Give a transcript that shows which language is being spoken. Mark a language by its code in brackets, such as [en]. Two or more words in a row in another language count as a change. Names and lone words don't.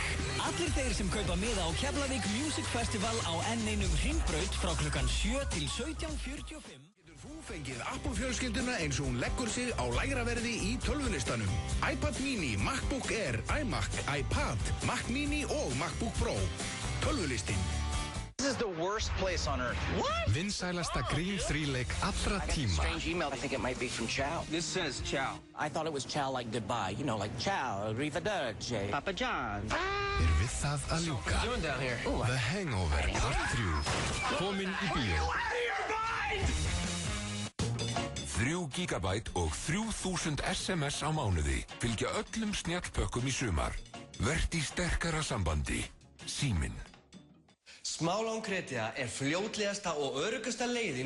[is] Allir þeir sem kaupa miða á Keflavík Music Festival á N1 Hringbraut frá klukkan 7 til 17:45. Þú fengið Apple-fjölskylduna eins og hún leggur sig á lægra verði í tölvulistanum. iPad mini, MacBook Air, iMac, iPad, Mac mini og MacBook Pro. Tölvulistin. [en] This is the worst place on earth. What? [is] Vinsælasta grín-þríleik allra tíma. [en] Strange email. I think it might be from Chow. This says Chow. I thought it was Chow like goodbye. You know, like Chow, Arrivederci. Papa John. [is] Við það að ljúka. [en] What are you doing down here? The Hangover Part 3. [is] Komin í bíó. 3 GB og 3000 SMS á mánuði fylgja öllum snjallpökkum í sumar. Vert í sterkara sambandi. Síminn. Smálán Kretia er fljótlegasta og öruggasta leiðin.